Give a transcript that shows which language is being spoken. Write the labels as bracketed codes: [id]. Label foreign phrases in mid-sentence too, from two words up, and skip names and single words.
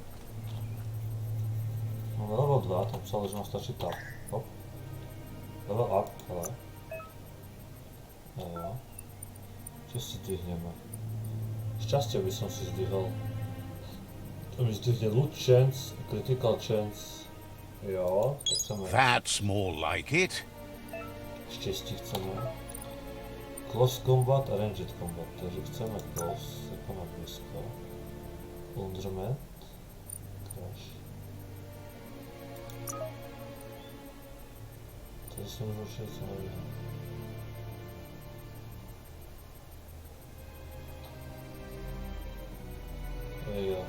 [cs] No level 2, tam psal, že nám stačí tak. [en] Hop. Level up, [cs] hele. Jo. [sk] Čo si zdvihneme? Šťastie by som si zdvihol. To mi zdvihne [en] loot chance, critical chance. [cs] Jo, tak chceme. [en] That's more like it. [cs] Štěstí chceme. [en] Close combat a ranged combat, [cs] takže chceme close, jako na blízko. [en] Wonderment. Crash. [cs] Tady jsem zrušil, co nevím. Jo.